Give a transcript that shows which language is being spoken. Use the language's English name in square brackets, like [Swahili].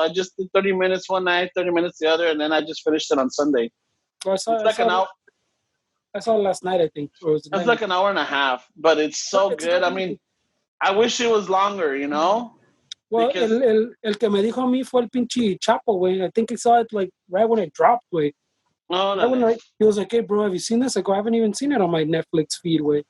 [English] I just did 30 minutes one night, 30 minutes the other, and then I just finished it on Sunday. I saw it last night, I think. It's like an hour and a half, but it's so good. I mean, I wish it was longer, [Spanish] Well, el que me dijo a mí fue el pinche Chapo, güey. [English] I think he saw it like right when it dropped, güey. He was like, hey, bro, have you seen this? I go, I haven't even seen it on my Netflix feed, güey.